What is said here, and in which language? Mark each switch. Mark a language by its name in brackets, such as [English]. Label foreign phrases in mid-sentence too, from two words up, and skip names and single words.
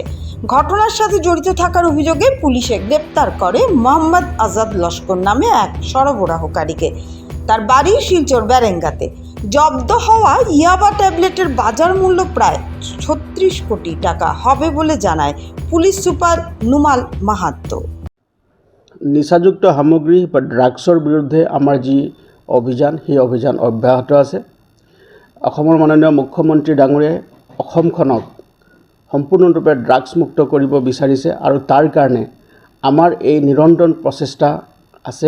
[Bangla] ঘটনার সাথে জড়িত থাকার অভিযোগে পুলিশে গ্রেপ্তার করে মোহাম্মদ আজাদ লস্কর নামে এক সরবরাহকারীকে। তার বাড়ি শিলচর ব্যারেঙ্গাতে। জব্দ হওয়া ইয়াবা ট্যাবলেটের বাজার মূল্য প্রায় 36 কোটি টাকা হবে বলে জানায় পুলিশ সুপার নুমাল মাহাত্তো। [Assamese] নিচাযুক্ত সামগ্ৰী বা ড্ৰাগছৰ বিৰুদ্ধে আমাৰ যি অভিযান সেই অভিযান অব্যাহত আছে। অসমৰ মাননীয় মুখ্যমন্ত্ৰী ডাঙৰীয়াই অসমখনক সম্পূৰ্ণৰূপে ড্ৰাগছ মুক্ত কৰিব বিচাৰিছে আৰু তাৰ কাৰণে আমাৰ এই নিৰন্তৰ প্ৰচেষ্টা আছে।